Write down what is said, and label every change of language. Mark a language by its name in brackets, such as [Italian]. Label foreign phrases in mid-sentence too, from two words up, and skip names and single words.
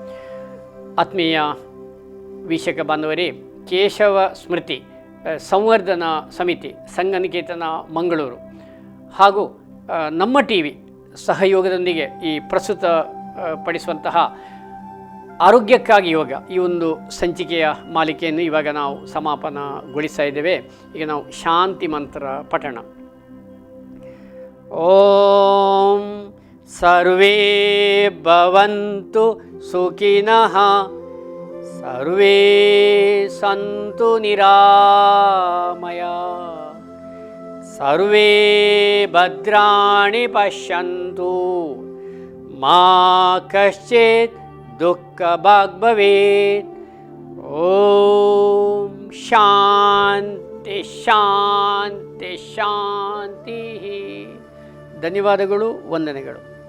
[Kannada] ಆತ್ಮೀಯ ವೀಕ್ಷಕ ಬಾಂಧವರೇ, ಕೇಶವ ಸ್ಮೃತಿ ಸಂವರ್ಧನಾ ಸಮಿತಿ, ಸಂಘನಿಕೇತನ ಮಂಗಳೂರು ಹಾಗೂ ನಮ್ಮ ಟಿ ವಿ ಸಹಯೋಗದೊಂದಿಗೆ ಈ ಪ್ರಸ್ತುತ ಪಡಿಸುವಂತಹ ಆರೋಗ್ಯಕ್ಕಾಗಿ ಯೋಗ ಈ ಒಂದು ಸಂಚಿಕೆಯ ಮಾಲಿಕೆಯನ್ನು ಇವಾಗ ನಾವು ಸಮಾಪನಗೊಳಿಸ್ತಾ ಇದ್ದೇವೆ. ಈಗ ನಾವು ಶಾಂತಿ ಮಂತ್ರ ಪಠಣ. [Sanskrit] ಓಂ ಸರ್ವೇ ಭವಂತು ಸುಖಿನಃ ಸರ್ವೇ ಸಂತು ನಿರಾಮಯ ಸರ್ವೇ ಭದ್ರಾಣಿ ಪಶ್ಯಂತು ಮಾ ಕಶ್ಚಿತ್ ದುಃಖ ಭಾಗ್ ಭವೇತ್. ಓಂ ಶಾಂತಿ ಶಾಂತಿ ಶಾಂತಿ. [Kannada] ಧನ್ಯವಾದಗಳು, ವಂದನೆಗಳು.